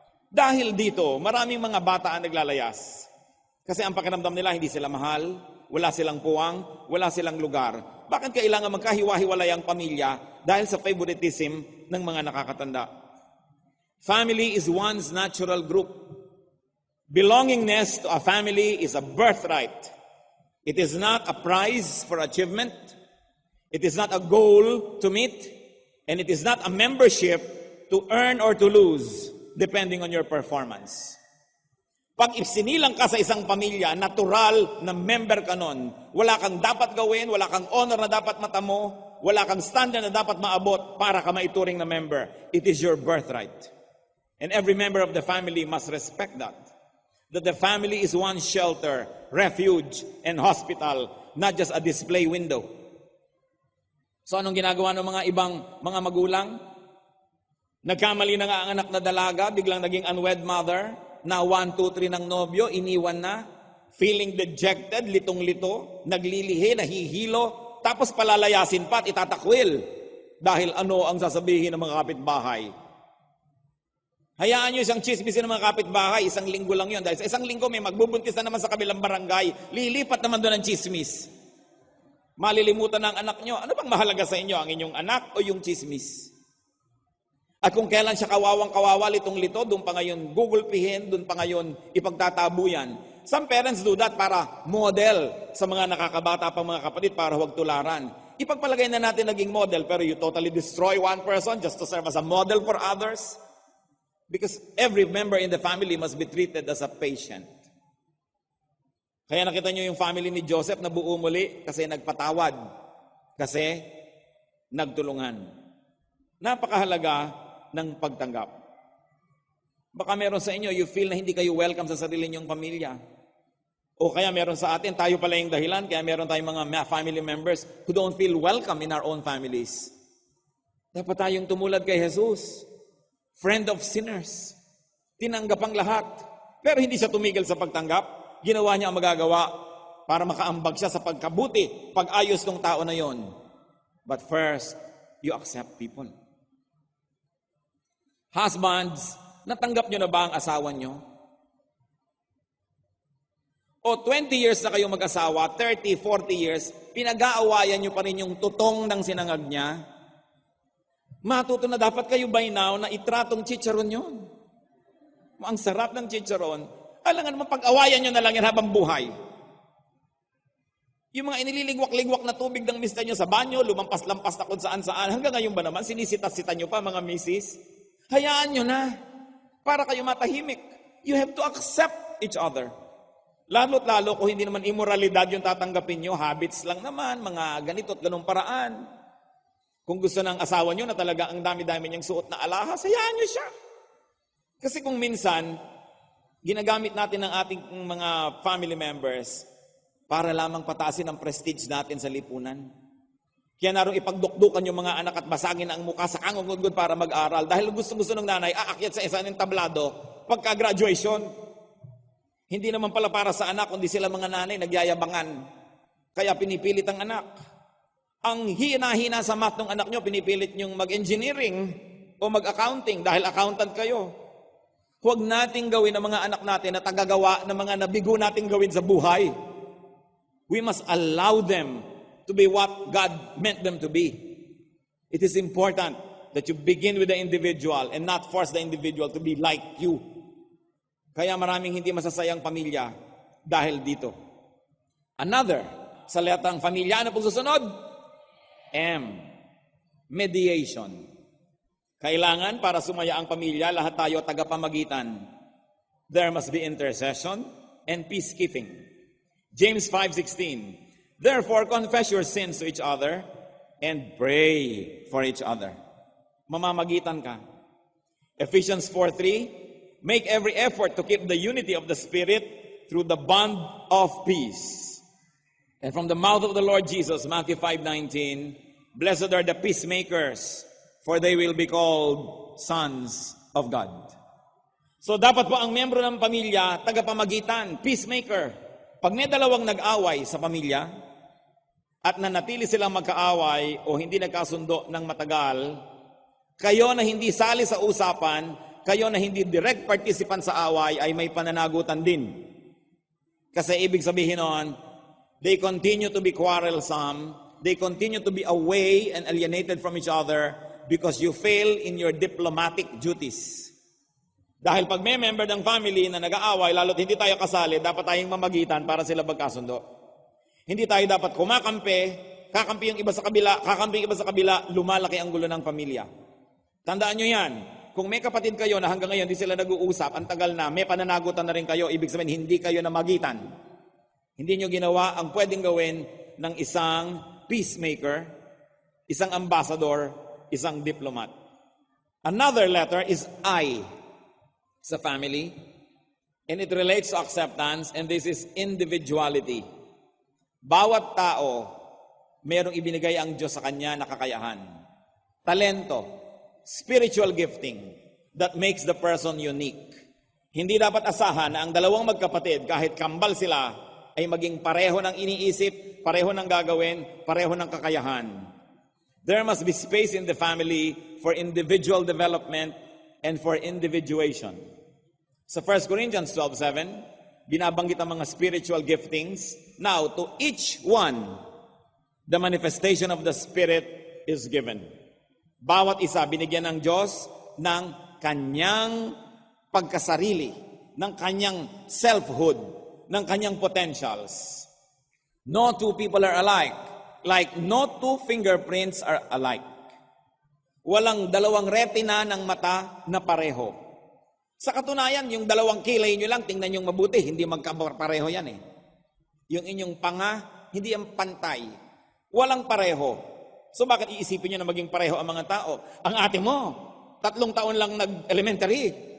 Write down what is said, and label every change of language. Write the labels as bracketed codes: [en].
[tl] Dahil dito, maraming mga bata ang naglalayas. Kasi ang pakiramdam nila, hindi sila mahal, wala silang puwang, wala silang lugar. Bakit kailangan magkahiwa-hiwalay ang pamilya dahil sa favoritism ng mga nakakatanda? [en] Family is one's natural group. Belongingness to a family is a birthright. It is not a prize for achievement. It is not a goal to meet. And it is not a membership to earn or to lose, depending on your performance. [tl] Pag isinilang ka sa isang pamilya, natural na member ka nun. Wala kang dapat gawin, wala kang honor na dapat matamo, wala kang standard na dapat maabot para ka maituring na member. [en] It is your birthright. And every member of the family must respect that. That the family is one shelter, refuge, and hospital, not just a display window. [tl] So anong ginagawa ng mga ibang mga magulang? Nagkamali na nga ang anak na dalaga, biglang naging unwed mother, na 1, 2, 3 ng nobyo, iniwan na, [en] feeling dejected, [tl] litong-lito, naglilihi, nahihilo, tapos palalayasin pa at itatakwil. Dahil ano ang sasabihin ng mga kapitbahay? Hayaan nyo isang chismisin ng mga kapitbahay, isang linggo lang yun. Dahil sa isang linggo may magbubuntis na naman sa kabilang barangay, lilipat naman doon ang chismis. Malilimutan ng anak nyo, ano bang mahalaga sa inyo, ang inyong anak o yung chismis? At kung kailan siya kawawang-kawawa, litong-lito, doon pa ngayon gugulpihin, doon pa ngayon ipagtatabuyan. [en] Some parents do that [tl] para model sa mga nakakabata pang mga kapatid para huwag tularan. Ipagpalagay na natin naging model, pero [en] you totally destroy one person just to serve as a model for others. Because every member in the family must be treated as a patient. [tl] Kaya nakita nyo yung family ni Joseph na buo muli kasi nagpatawad, kasi nagtulungan. Napakahalaga ng pagtanggap. Baka meron sa inyo, [en] you feel [tl] na hindi kayo welcome sa sarili niyong pamilya. O kaya meron sa atin, tayo pala yung dahilan, kaya meron tayong mga [en] family members who don't feel welcome in our own families. [tl] Dapat tayong tumulad kay Jesus, [en] friend of sinners. [tl] Tinanggap ang lahat. Pero hindi siya tumigil sa pagtanggap. Ginawa niya ang magagawa para makaambag siya sa pagkabuti, pag-ayos ng tao na yon. [en] But first, you accept people. [tl] Husbands, natanggap nyo na ba ang asawa nyo? O 20 years na kayong mag-asawa, 30, 40 years, pinag-aawayan nyo pa rin yung tutong ng sinangag niya? Matuto na dapat kayo [en] by now [tl] na itratong chicharon yun. Ang sarap ng chicharon. Alam nga naman, pag-awayan nyo na lang yan habang buhay. Yung mga inililigwak-ligwak na tubig ng mister nyo sa banyo, lumampas-lampas na kung saan-saan, hanggang ngayon ba naman, sinisita-sita nyo pa mga misis? Hayaan nyo na, para kayo matahimik. [en] You have to accept each other. [tl] Lalo't lalo kung hindi naman immoralidad yung tatanggapin nyo, habits lang naman, mga ganito at ganong paraan. Kung gusto ng asawa nyo na talaga ang dami-dami niyang suot na alahas, hayaan nyo siya. Kasi kung minsan, ginagamit natin ng ating mga family members para lamang pataasin ang prestige natin sa lipunan. Kaya narong ipagdukdukan yung mga anak at basagin ang mukha sa kangungudgod para mag-aral. Dahil gusto-gusto ng nanay, aakyat sa isa ng tablado pagka-graduation. Hindi naman pala para sa anak, kundi sila mga nanay nagyayabangan. Kaya pinipilit ang anak. Ang hina-hina sa math ng anak nyo, pinipilit nyong mag-engineering. o mag-accounting dahil accountant kayo. Huwag nating gawin ang mga anak natin na tagagawa ng mga nabigo nating gawin sa buhay. [en] We must allow them to be what God meant them to be. It is important that you begin with the individual and not force the individual to be like you. [tl] Kaya maraming hindi masasayang pamilya dahil dito. Another, sa letang pamilya, ano pong susunod? M. [en] Mediation. [tl] Kailangan para sumaya ang pamilya, lahat tayo tagapamagitan. [en] There must be intercession and peacekeeping. James 5:16. Therefore, confess your sins to each other and pray for each other. [tl] Mamamagitan ka. [en] Ephesians 4:3. Make every effort to keep the unity of the Spirit through the bond of peace. And from the mouth of the Lord Jesus, Matthew 5:19, blessed are the peacemakers, for they will be called sons of God. [tl] So dapat po ang membro ng pamilya, tagapamagitan, peacemaker. Pag may dalawang nag-away sa pamilya, at nanatili silang magkaaway o hindi nagkasundo ng matagal, kayo na hindi sali sa usapan, kayo na hindi [en] direct participant [tl] sa away, ay may pananagutan din. Kasi ibig sabihin nun, [en] they continue to be quarrelsome, they continue to be away and alienated from each other because you fail in your diplomatic duties. [tl] Dahil pag may member ng family na nag-aaway, lalo't hindi tayo kasali, dapat tayong mamagitan para sila magkasundo. Hindi tayo dapat kumakampi, kakampi yung iba sa kabila, kakampi yung iba sa kabila, lumalaki ang gulo ng pamilya. Tandaan nyo yan, kung may kapatid kayo na hanggang ngayon hindi sila nag-uusap, ang tagal na, may pananagutan na rin kayo, ibig sabihin hindi kayo namagitan. Hindi nyo ginawa ang pwedeng gawin ng isang peacemaker, isang ambassador, isang diplomat. [en] Another letter is I sa family, and it relates to acceptance, and this is individuality. [tl] Bawat tao, merong ibinigay ang Diyos sa kanya na kakayahan. [en] Talento, spiritual gifting that makes the person unique. [tl] Hindi dapat asahan na ang dalawang magkapatid, kahit kambal sila, ay maging pareho ng iniisip, pareho ng gagawin, pareho ng kakayahan. [en] There must be space in the family for individual development and for individuation. [tl] Sa 1 Corinthians 12:7, binabanggit ang mga spiritual giftings. [en] Now, to each one, the manifestation of the Spirit is given. [tl] Bawat isa binigyan ng Diyos ng kanyang pagkasarili, ng kanyang selfhood, ng kanyang potentials. [en] No two people are alike, like no two fingerprints are alike. [tl] Walang dalawang retina ng mata na pareho. Sa katunayan, yung dalawang kilay nyo lang, tingnan nyo mabuti, hindi magkapareho yan eh. Yung inyong panga, hindi ang pantay. Walang pareho. So bakit iisipin nyo na maging pareho ang mga tao? Ang ate mo, 3 taon lang nag-elementary.